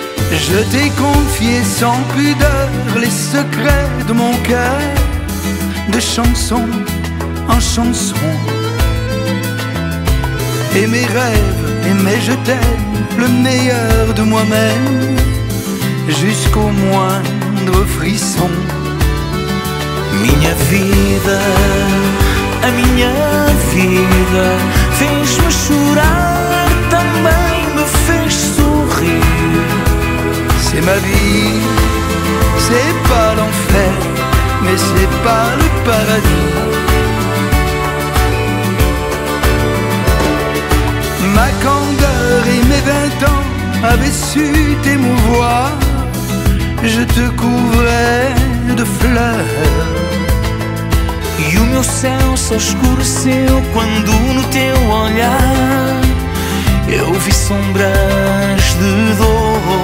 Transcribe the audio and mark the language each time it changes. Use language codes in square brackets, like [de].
[fr] Je t'ai confié sans pudeur les secrets de mon cœur, de chanson en chanson. Et mes rêves et mes je t'aime, le meilleur de moi-même, jusqu'au moindre frisson. [pt] Minha vida, a minha vida fez-me chorar também. fez sorrir. [fr] C'est ma vie, c'est pas l'enfer, mais c'est pas le paradis. Ma candeur et mes 20 ans avaient su t'émouvoir. Je te couvrais de fleurs. [pt] E o meu céu só escureceu quando no teu olhar eu vi sombras de dor.